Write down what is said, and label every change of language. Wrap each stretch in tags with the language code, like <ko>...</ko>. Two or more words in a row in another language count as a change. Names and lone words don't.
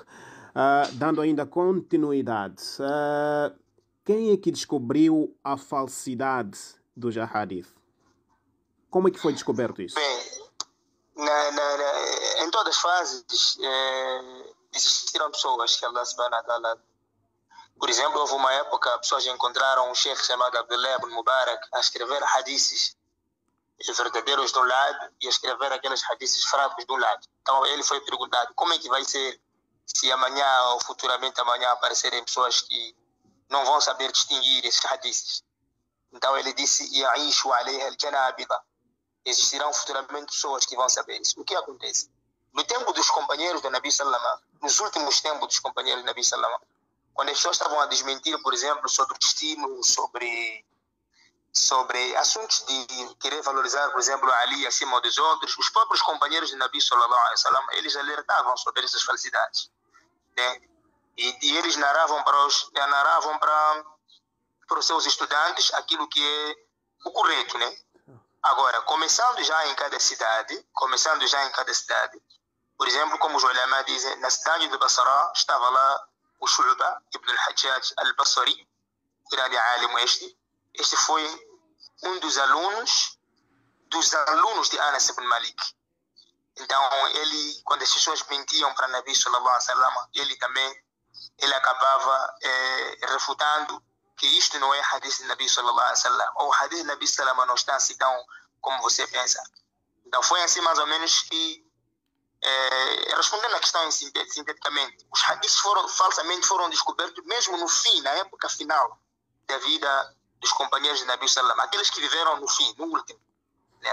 <pt>Dando ainda continuidade, quem é que descobriu a falsidade dos ahadith? Como é que foi descoberto isso? Bem, em todas as fases existiram pessoas que Allah</pt> <ar>سبحانه وتعالى,</ar> <pt>por exemplo, houve uma época pessoas encontraram um sheikh chamado Abdullah ibn Mubarak a escrever hadiths verdadeiros de um lado e a escrever aqueles hadiths fracos de um lado. Então ele foi perguntado como é que vai ser se amanhã ou futuramente amanhã aparecerem pessoas que não vão saber distinguir esses hadiths. Então ele disse:</pt> <ar>"يعيش عليها الجنابدة",</ar> <pt>existirão futuramente pessoas que vão saber isso. O que acontece? No tempo dos companheiros do Nabi Sallallahu, nos últimos tempos dos companheiros do Nabi Sallallahu, quando as pessoas estavam a desmentir, por exemplo, sobre o destino, sobre assuntos de querer valorizar, por exemplo, Ali acima dos outros, os próprios companheiros do Nabi</pt> <ar>صلى الله عليه وسلم,</ar> <pt>eles alertavam sobre essas falsidades, né? E eles narravam para os seus estudantes aquilo que é o correto, né? Agora, começando já em cada cidade, por exemplo, como os ulama dizem, na cidade de Basra estava lá o Shu'ba ibn al-Hajjaj al-Basri, grande alim este foi um dos alunos de Anas ibn Malik. Então, ele, quando as pessoas mentiam para Nabi</pt> <ar>صلى الله عليه وسلم,</ar> <pt>ele acabava refutando que isto não é hadith de Nabi</pt> <ar>صلى الله عليه وسلم,</ar> <pt>ou hadith de Nabi</pt> <ar>صلى الله عليه وسلم</ar> <pt>não está assim tão como você pensa. Então, foi assim mais ou menos que, respondendo à questão sinteticamente, os hadiths falsamente foram descobertos mesmo no fim, na época final da vida dos companheiros de Nabi sallallahu, aqueles que viveram no fim, no último, né?</pt>